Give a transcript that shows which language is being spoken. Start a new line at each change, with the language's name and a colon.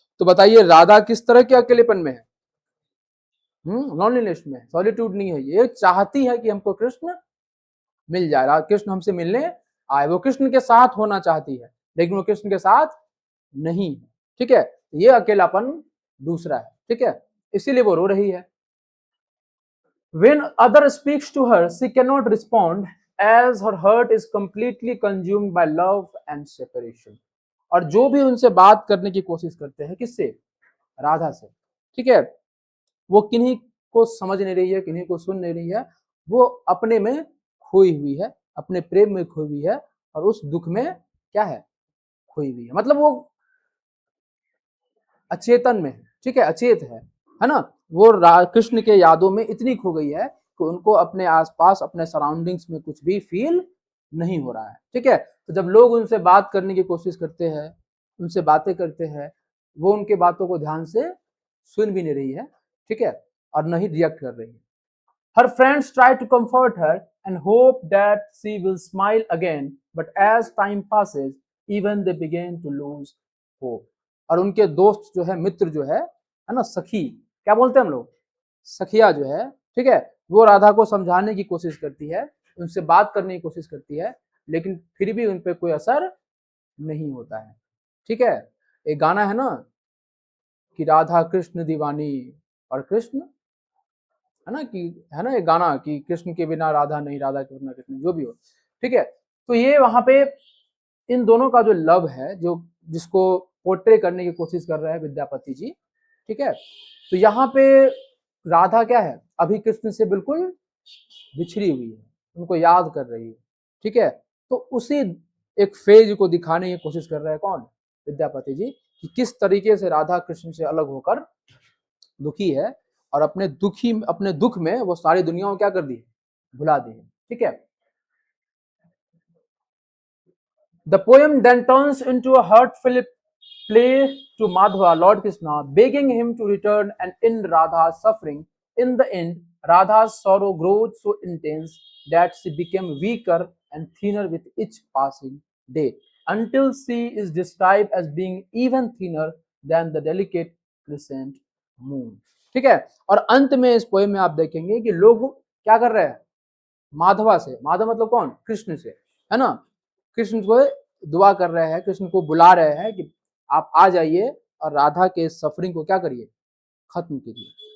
Hindi: तो बताइए राधा किस तरह के अकेलेपन में है, लॉनलीनेस में, सॉलिट्यूड नहीं है। ये चाहती है कि हमको कृष्ण मिल जाए, कृष्ण हमसे मिलने आए, वो कृष्ण के साथ होना चाहती है, लेकिन वो कृष्ण के साथ नहीं है। ठीक है, ये अकेलापन दूसरा है। ठीक है, इसीलिए वो रो रही है।
English: When other speaks to her, she cannot respond as her heart is completely consumed by love and separation।
Hindi: और जो भी उनसे बात करने की कोशिश करते हैं, किससे, राधा से। ठीक है, वो किन्हीं को समझ नहीं रही है, किन्हीं को सुन नहीं रही है, वो अपने में खोई हुई है, अपने प्रेम में खोई हुई है, और उस दुख में क्या है, खोई हुई है, मतलब वो अचेतन में है। ठीक है, अचेत है ना, वो कृष्ण के यादों में इतनी खो गई है कि उनको अपने आसपास, अपने सराउंडिंग्स में कुछ भी फील नहीं हो रहा है। ठीक है, तो जब लोग उनसे बात करने की कोशिश करते हैं, उनसे बातें करते हैं, वो उनके बातों को ध्यान से सुन भी नहीं रही है। ठीक है, और नहीं रिएक्ट कर रही है।
English: Her friends try to comfort her and hope that she will smile again, but as time passes, even they begin to lose hope।
Hindi: और उनके दोस्त जो है, मित्र जो है ना, सखी क्या बोलते हैं हम लोग, सखिया जो है, ठीक है, वो राधा को समझाने की कोशिश करती है, उनसे बात करने की कोशिश करती है, लेकिन फिर भी उन पर कोई असर नहीं होता है। ठीक है, एक गाना है ना कि राधा कृष्ण दीवानी, और कृष्ण, है ना कि, है ना एक गाना कि कृष्ण के बिना राधा नहीं, राधा के बिना कृष्ण, जो भी हो। ठीक है, तो ये वहां पे इन दोनों का जो लव है, जो जिसको पोर्ट्रे करने की कोशिश कर रहे हैं विद्यापति जी। ठीक है, तो यहाँ पे राधा क्या है, अभी कृष्ण से बिल्कुल बिछड़ी हुई है, उनको याद कर रही है। ठीक है, तो उसी एक फेज को दिखाने की कोशिश कर रहे हैं कौन, विद्यापति जी, कि किस तरीके से राधा कृष्ण से अलग होकर दुखी है, और अपने दुख में वो सारी दुनिया को क्या कर दी, भुला दी है। ठीक है,
English: The poem then turns into a heartful play to Madhava, Lord Krishna, begging him to return and end Radha's suffering. In the end, Radha's sorrow grows so intense that she became weaker and thinner with each passing day, until she is described as being even thinner than the delicate crescent moon।
Hindi: ठीक है, और अंत में इस poem में आप देखेंगे कि लोग क्या कर रहे हैं, माधवा से, माधव मतलब कौन, कृष्ण से, है ना, कृष्ण को दुआ कर रहे हैं, कृष्ण को बुला रहे हैं कि आप आ जाइए और राधा के सफरिंग को क्या करिए, खत्म कीजिए।